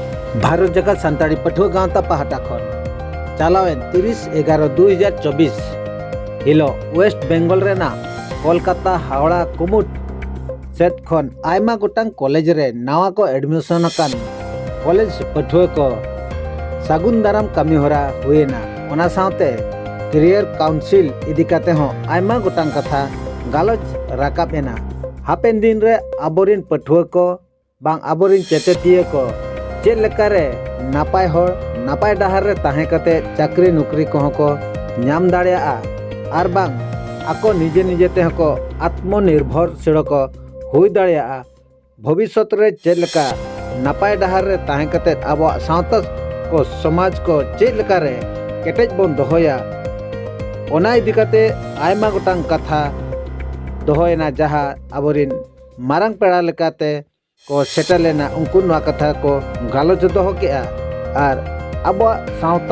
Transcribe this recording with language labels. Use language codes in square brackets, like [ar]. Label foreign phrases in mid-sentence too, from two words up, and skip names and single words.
[sat] भारत जगत सान्ताड़ी पठुआ गाँवता पाहटा खन चालावेन 30/11/2024 हिलो वेस्ट बेंगल रेना कोलकाता हावड़ा कुमुट सेट खन आयमा गोटांग कॉलेज रे नावा को एडमिशन अकान कॉलेज पठुआ को सागुन दाराम कमी होरा हुएना ओना सावते [en] career council [sat] इदी काते हो आयमा गोटांग कथा गालोच राकाब एना हापेन दिन रे आबोरिन पठुआ को बांग आबोरिन चेतेतिया को चेद लेकारे नापाय होर नापाय डाहार रे ताहे कते चाकरी नौकरी को को नाम दाड़ेया आर बांग आको निजे निजे ते को आत्मनिर्भरशील को हुई दाड़ेया भविष्य रे चेद लेका नापाय डाहार रे ताहे कते आबो सावता को समाज को चेद लेकारे केटेज बोन दोहोया ओना इदी कते आयमा गोटांग कथा दोहोयना जहा आबोरिन मारांग पेड़ा लेकाते को सेटलेना उनको नवा कथा को गालोच दोहो केआ आर अब सावता